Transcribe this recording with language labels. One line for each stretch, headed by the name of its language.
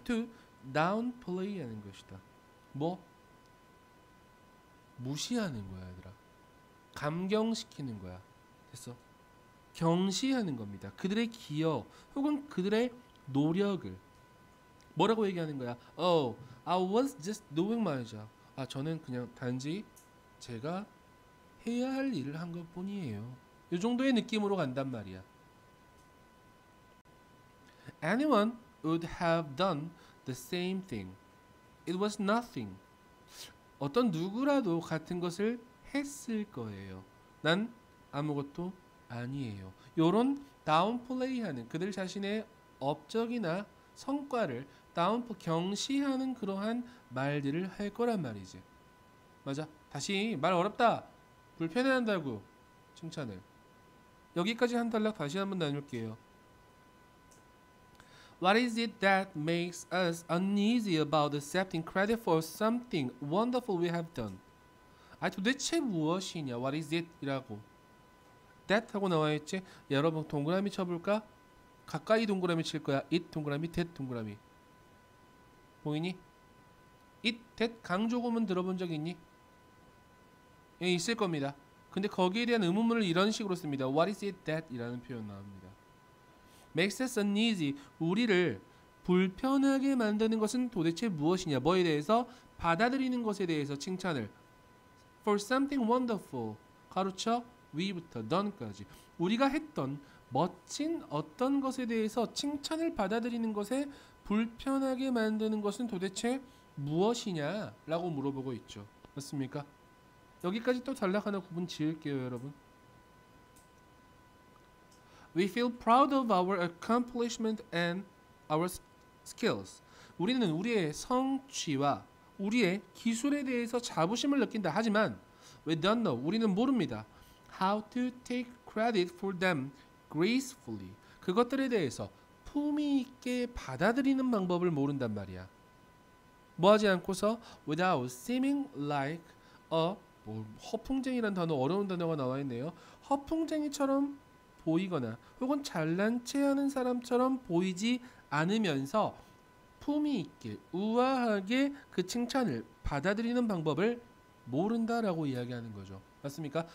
English: to downplay
Korean: 하는 것이다. 뭐? 무시하는 거야, 얘들아. 감경시키는 거야. 됐어? 경시하는 겁니다. 그들의 기여 혹은 그들의 노력을 뭐라고 얘기하는 거야?
English: Oh, I was just doing my job.
Korean: 아, 저는 그냥 단지 제가 해야 할 일을 한 것뿐이에요. 이 정도의 느낌으로 간단 말이야.
English: Anyone would have done the same thing. It was nothing.
Korean: 어떤 누구라도 같은 것을 했을 거예요. 난 아무것도 아니에요. 요런 다운플레이하는 그들 자신의 업적이나 성과를 경시하는 그러한 말들을 할 거란 말이지. 맞아. 다시 말 어렵다. 불편해한다고 칭찬을. 여기까지 한 단락 다시 한번 나눌게요.
English: What is it that makes us uneasy about accepting credit for something wonderful we have done?
Korean: 아, 도대체 무엇이냐?
English: What is it?
Korean: 이라고. That 하고 나와있지? 여러분 동그라미 쳐볼까? 가까이 동그라미 칠 거야. It 동그라미, that 동그라미. 보이니? It, that 강조구문 들어본 적 있니? 예, 있을 겁니다. 근데 거기에 대한 의문문을 이런 식으로 씁니다.
English: What is it that?
Korean: 이라는 표현 나옵니다.
English: Makes us uneasy.
Korean: 우리를 불편하게 만드는 것은 도대체 무엇이냐? 뭐에 대해서? 받아들이는 것에 대해서 칭찬을.
English: For something wonderful.
Korean: 가로쳐 we부터 done까지. 우리가 했던 멋진 어떤 것에 대해서 칭찬을 받아들이는 것에 불편하게 만드는 것은 도대체 무엇이냐? 라고 물어보고 있죠. 맞습니까? 여기까지 또 단락 하나 구분 지을게요, 여러분.
English: We feel proud of our accomplishment and our skills.
Korean: 우리는 우리의 성취와 우리의 기술에 대해서 자부심을 느낀다. 하지만
English: we don't know.
Korean: 우리는 모릅니다.
English: How to take credit for them gracefully.
Korean: 그것들에 대해서 품위 있게 받아들이는 방법을 모른단 말이야. 뭐하지 않고서
English: without seeming like a
Korean: 허풍쟁이란 단어, 어려운 단어가 나와 있네요. 허풍쟁이처럼 보이거나 혹은 잘난 체하는 사람처럼 보이지 않으면서 품위 있게 우아하게 그 칭찬을 받아들이는 방법을 모른다라고 이야기하는 거죠. 맞습니까?